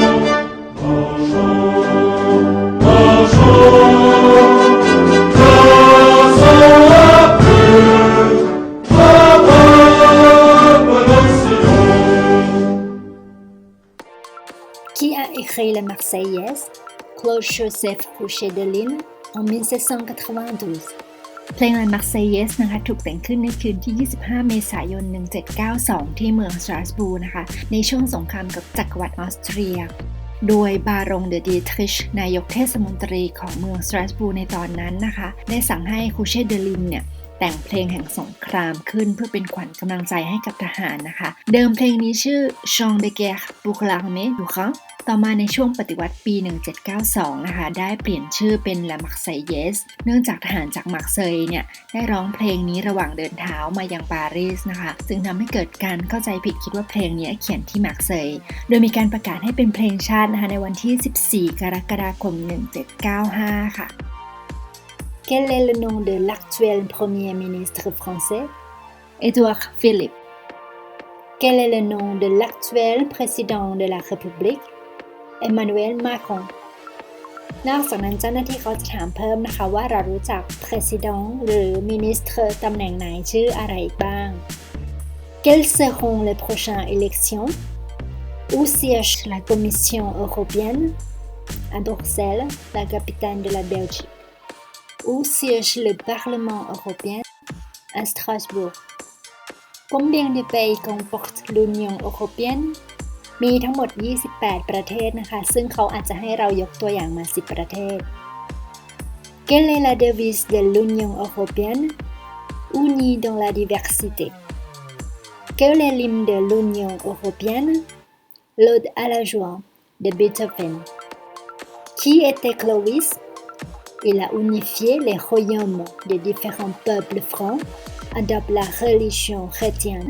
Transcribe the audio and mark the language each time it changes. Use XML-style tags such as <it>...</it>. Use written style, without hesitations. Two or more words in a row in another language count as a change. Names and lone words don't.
<fr>Marchons, marchons, traçons à plus, à brave nos sillons. Qui a écrit la Marseillaise? Claude Joseph Couchet-Deligne en 1792.</fr> <th>เพลง La Marseillaise นะคะถูกแต่งขึ้นในคืนที่ 25 เมษายน 1792 ที่เมืองสตราสบูร์นะคะในช่วงสงครามกับจักรวรรดิออสเตรียโดยบารงเดอดีทริชนายกเทศมนตรีของเมืองสตราสบูร์ในตอนนั้นนะคะได้สั่งให้คูเช่เดลินเนี่ย แต่งเพลงแห่งสงครามขึ้นเพื่อเป็นขวัญกำลังใจให้กับทหารนะคะเดิมเพลงนี้ชื่อ Chant de guerre pour l'armée du Rhin ต่อมาในช่วงปฏิวัติปี 1792 นะคะได้เปลี่ยนชื่อเป็น La Marseillaise เนื่องจากทหารจากมาร์เซย์เนี่ยได้ร้องเพลงนี้ระหว่างเดินเท้ามายังปารีสนะคะจึงทำให้เกิดการเข้าใจผิดคิดว่าเพลงนี้เขียนที่มาร์เซย์โดยมีการประกาศให้เป็นเพลงชาตินะคะในวันที่ 14 กรกฎาคม 1795 ค่ะ</th> <fr>Quel est le nom de l'actuel Premier ministre français? Édouard Philippe. Quel est le nom de l'actuel président de la République? Emmanuel Macron.</fr> <th>นอกจากนั้นเจ้าหน้าที่เขาจะถามเพิ่มนะคะว่าเรารู้จัก président หรือ ministre ตำแหน่งไหนชื่ออะไรบ้าง</th> <fr>Quelles seront les prochaines élections? Où siège la Commission européenne? À Bruxelles, la capitale de la Belgique.Où siège le Parlement européen? À Strasbourg. Combien de pays comporte l'Union européenne?</fr> <th>มีทั้งหมด 28 ประเทศนะคะซึ่งเขาอาจจะให้เรายกตัวอย่างมา 10 ประเทศ</th> <fr>Quelle est la devise de l'Union européenne? Unis dans la diversité. Quel est l'hymne de l'Union européenne? L'Ode à la joie de Beethoven. Qui était Clovis?Il a unifié les royaumes des différents peuples francs, adopte la religion chrétienne.</fr>